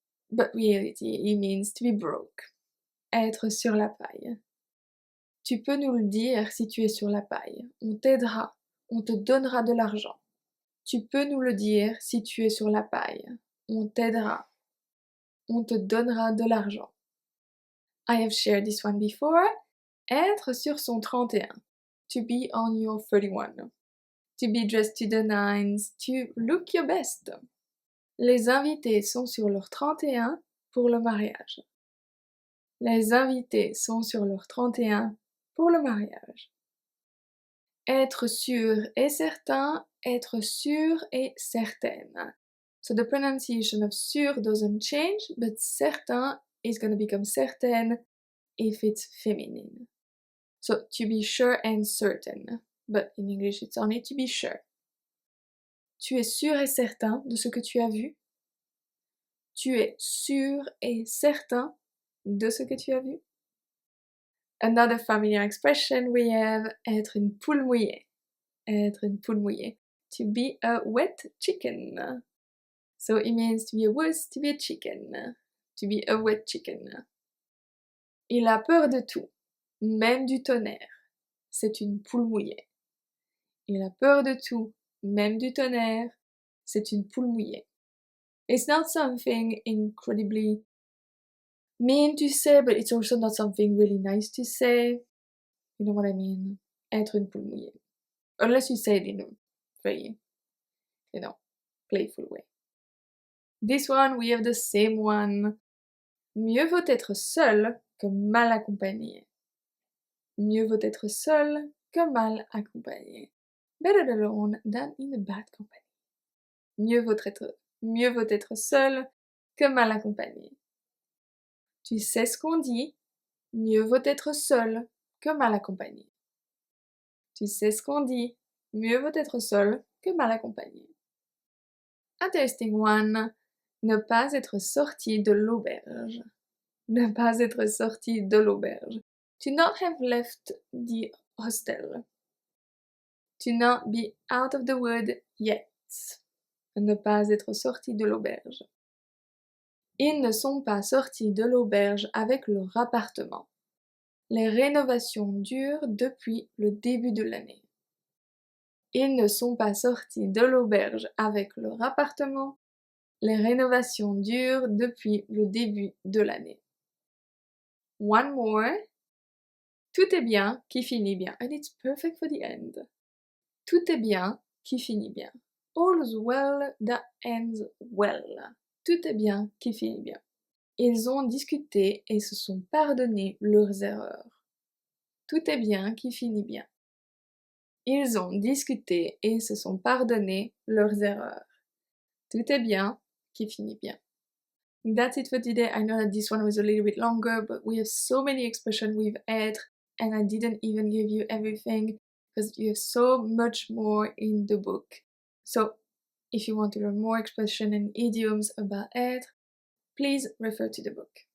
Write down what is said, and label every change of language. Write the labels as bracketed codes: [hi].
[en] But reality, it means to be broke. [fr] Être sur la paille. Tu peux nous le dire si tu es sur la paille. On t'aidera. On te donnera de l'argent. Tu peux nous le dire si tu es sur la paille. On t'aidera. On te donnera de l'argent. [en] I have shared this one before. [fr] Être sur son 31. [en] To be on your 31. To be dressed to the nines. To look your best. [fr] Les invités sont sur leur 31 pour le mariage. Les invités sont sur leur 31 pour le mariage. Être sûr et certain, être sûr et certaine. [en] So the pronunciation of sûr doesn't change, but certain is going to become certaine if it's feminine. So to be sure and certain, but in English it's only to be sure. [fr] Tu es sûr et certain de ce que tu as vu? Tu es sûr et certain de ce que tu as vu? [en] Another familiar expression we have, [fr] être une poule mouillée. Être une poule mouillée. [en] To be a wet chicken. So it means to be a wuss, to be a chicken. To be a wet chicken. [fr] Il a peur de tout, même du tonnerre. C'est une poule mouillée. Il a peur de tout, même du tonnerre. C'est une poule mouillée. [en] It's not something incredibly mean to say, but it's also not something really nice to say. You know what I mean? [fr] Être une poule mouillée. [en] Unless you say it in a very, playful way. This one, we have the same one. [fr] Mieux vaut être seul que mal accompagné. Mieux vaut être seul que mal accompagné. [en] Better alone than in a bad company. [fr] Mieux vaut être seul que mal accompagné. Tu sais ce qu'on dit, mieux vaut être seul que mal accompagné. Tu sais ce qu'on dit, mieux vaut être seul que mal accompagné. [en] Interesting one. [fr] Ne pas être sorti de l'auberge. Ne pas être sorti de l'auberge. [en] To not have left the hostel. To not be out of the wood yet. [fr] Ne pas être sorti de l'auberge. Ils ne sont pas sortis de l'auberge avec leur appartement. Les rénovations durent depuis le début de l'année. Ils ne sont pas sortis de l'auberge avec leur appartement. Les rénovations durent depuis le début de l'année. [en] One more. [fr] Tout est bien qui finit bien. [en] And it's perfect for the end. [fr] Tout est bien qui finit bien. [en] All's well that ends well. [fr] Tout est bien qui finit bien. Ils ont discuté et se sont pardonnés leurs erreurs. Tout est bien qui finit bien. Ils ont discuté et se sont pardonnés leurs erreurs. Tout est bien qui finit bien. [en] That's it for today. I know that this one was a little bit longer, but we have so many expressions with être, and I didn't even give you everything because you have so much more in the book. So, if you want to learn more expression and idioms about être, please refer to the book.